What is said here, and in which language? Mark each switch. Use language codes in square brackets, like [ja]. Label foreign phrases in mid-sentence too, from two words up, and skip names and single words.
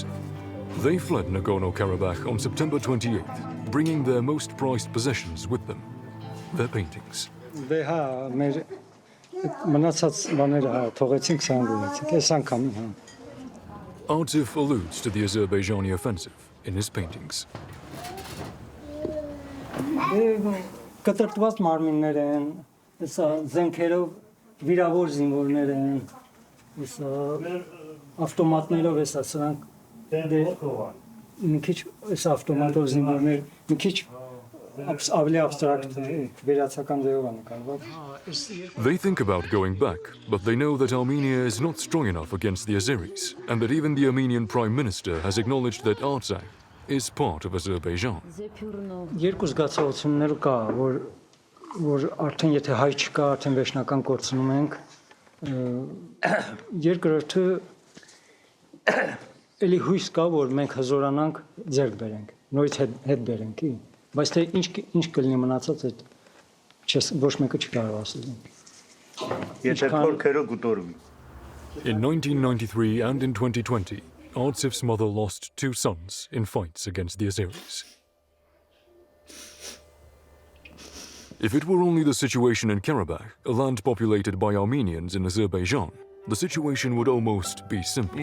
[en] They fled Nagorno-Karabakh on September 28th, bringing their most prized possessions with them, their paintings. Artif alludes to the Azerbaijani offensive in his paintings. [hy] Կտրտված մարմիններ են, հեսա զենքերով վիրավոր զինվորներ են, հեսա ավտոմատներով հեսա սրանք մի քիչ հեսա ավտոմատով զինվորներ, մի քիչ ավելի abstract վերացական ձևով է նկարված։ [en] They think about going back, but they know that Armenia is not strong enough against the Azeris, and that even the Armenian Prime Minister has acknowledged that Artsakh is part of Azerbaijan. [hy] Երկու զգացողություններ կա, որ արդեն եթե հայ չկա, արդեն վերջնական կորցնում ենք։ Երկրորդը էլի հույս կա, որ մենք հզորանանք, ձեռք բերենք, նորից հետ բերենք, բայց թե ինչ կլինի մնացած այդ ոչ մեկը չկարող ասել։ Եթե թորքերը գուտորվի։ [en] In 1993 and in 2020, Artsif's mother lost 2 sons in fights against the Azeris. If it were only the situation in Karabakh, a land populated by Armenians in Azerbaijan, the situation would almost be simple.